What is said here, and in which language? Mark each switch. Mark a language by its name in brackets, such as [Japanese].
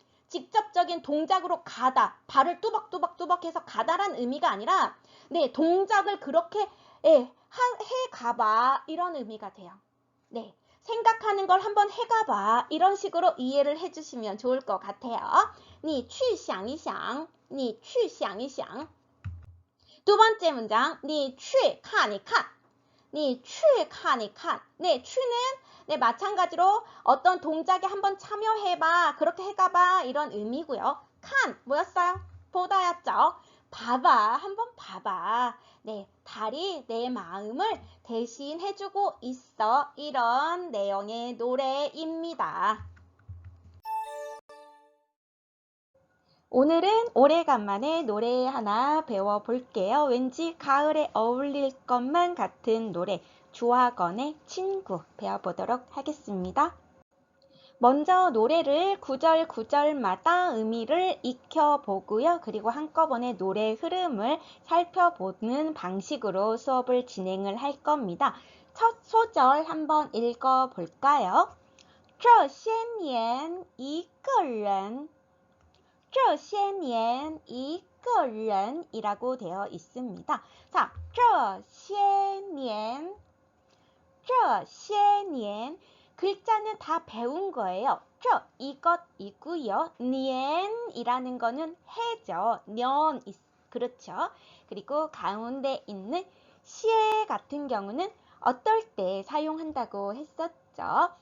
[Korean] 직접적인 동작으로 가다, 발을 뚜벅뚜벅 해서 가다란 의미가 아니라 네, 동작을 그렇게 예, 해가봐. 이런 의미가 돼요. 네, 생각하는 걸 한번 해가봐. 이런 식으로 이해를 해주시면 좋을 것 같아요. [Chinese] 你去想一想你去想一想 [Korean] 두 번째 문장, [Chinese] 你去看一看 니去看一看. [Korean] 네, 去는 네, 마찬가지로 어떤 동작에 한번 참여해봐, 그렇게 해가봐 이런 의미고요. 칸 뭐였어요? 보다였죠. 봐봐, 한번 봐봐. 네, 달이 내 마음을 대신해주고 있어. 이런 내용의 노래입니다. 오늘은 오래간만에 노래 하나 배워볼게요. 왠지 가을에 어울릴 것만 같은 노래, 주화건의 친구 배워보도록 하겠습니다. 먼저 노래를 구절 구절마다 의미를 익혀보고요. 그리고 한꺼번에 노래 흐름을 살펴보는 방식으로 수업을 진행을 할 겁니다. 첫 소절 한번 읽어볼까요? [Chinese] 这些年一个人这些年一个人 [Korean] 이라고 되어 있습니다. 자, [Chinese] 这些年这些年 [Korean] 글자는 다 배운 거예요. 这 이것이고요. 年이라는 거는 해죠. 년 그렇죠. 그리고 가운데 있는 些 같은 경우는 어떨 때 사용한다고 했었죠.